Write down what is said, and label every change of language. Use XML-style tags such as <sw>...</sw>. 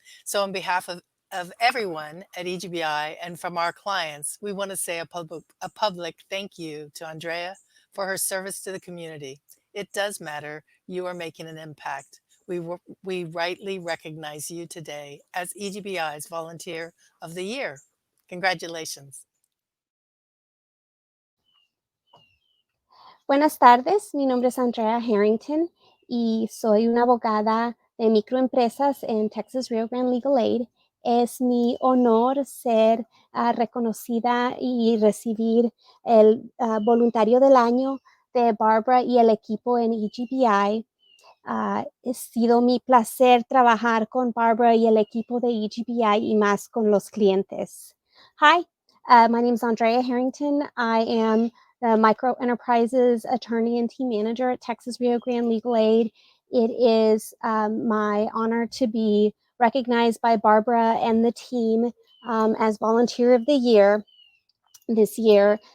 <en>So on behalf of everyone at EGBI and from our clients, we want to say a public thank you to Andrea for her service to the community. It does matter. You are making an impact. We rightly recognize you today as EGBI's Volunteer of the Year. Congratulations.</en> <es>Buenas tardes, mi nombre es Andrea Harrington y soy una abogada de microempresas en Texas Rio Grande Legal Aid. Es mi honor ser reconocida y recibir el voluntario del año de Barbara y el equipo en EGBI. Ha sido mi placer trabajar con Barbara y el equipo de EGBI y más con los clientes.</es> <en>Hi, my name is Andrea Harrington. I am the Micro Enterprises Attorney and Team Manager at Texas Rio Grande Legal Aid. It is my honor to be recognized by Barbara and the team as Volunteer of the Year this year.</en>